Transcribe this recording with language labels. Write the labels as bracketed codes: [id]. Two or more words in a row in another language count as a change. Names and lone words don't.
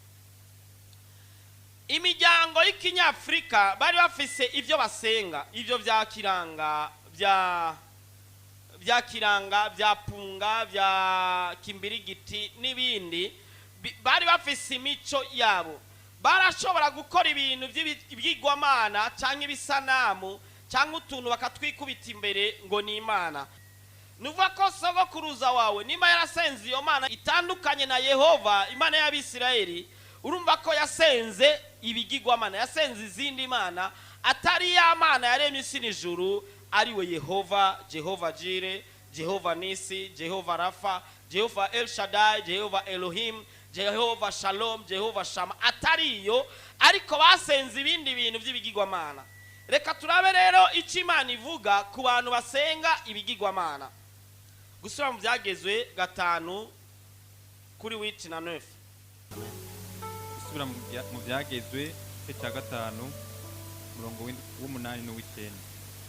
[rn] Imiryango y'ikinyafrika bari bafise ibyo basenga, ibyo bya kiranga, bya punga, bya kimbirigiti n'ibindi, bari bafise imico yabo. Barashobora gukora ibintu by'ibigwamana cyangwa ibisanamu cyangwa utuntu bakatwikubita imbere ngo ni Imana. Nuvuga ko sogokuruza wawe nimba yarasenze iyo Mana itandukanye na Yehova, Imana y'Abisirayeli, urumva ko yasenze ibigigwamana, yasenze izindi mana atari ya Mana yaremye isi n'ijuru, ari we Yehova, Jehova Jire, Jehova Nisi, Jehova Rafa, Jehova El Shaddai, Jehova Elohim, Jehova Shalom, Jehova Shama, atariyo, ariko basenze ibindi bintu by'ibigigwamana. Reka turabe rero icyo Imana ivuga ku bantu basenga ibigigwamana. Gusura mu Byagezwe 5 kuri 8 na 9. Gusubira mu Byagezwe cya 5 murongo w'8 n'uw'9.